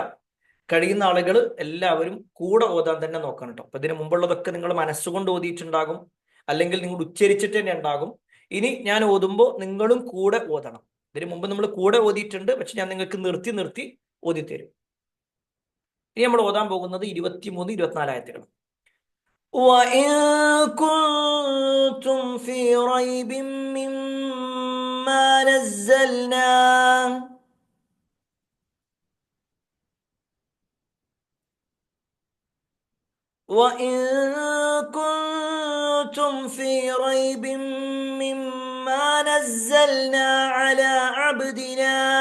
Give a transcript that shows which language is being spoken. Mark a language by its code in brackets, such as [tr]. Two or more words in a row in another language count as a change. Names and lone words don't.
[ml] കഴിയുന്ന ആളുകൾ എല്ലാവരും കൂടെ ഓതാൻ തന്നെ നോക്കണം കേട്ടോ. അപ്പൊ ഇതിനു മുമ്പുള്ളതൊക്കെ നിങ്ങൾ മനസ്സുകൊണ്ട് ഓതിയിട്ടുണ്ടാകും, അല്ലെങ്കിൽ നിങ്ങൾ ഉച്ചരിച്ചിട്ട് തന്നെ ഉണ്ടാകും. ഇനി ഞാൻ ഓതുമ്പോൾ നിങ്ങളും കൂടെ ഓതണം. ഇതിനു മുമ്പ് നമ്മൾ കൂടെ ഓതിയിട്ടുണ്ട്, പക്ഷെ ഞാൻ നിങ്ങൾക്ക് നിർത്തി നിർത്തി ഓതിത്തരും. ഇനി നമ്മൾ ഓതാൻ പോകുന്നത് 23, 24 ആയത്തുകൾ. [ar] وَإِن كُنتُمْ فِي رَيْبٍ مِّمَّا نَزَّلْنَا وَإِن كُنتُمْ فِي رَيْبٍ مِّمَّا نَزَّلْنَا عَلَى عَبْدِنَا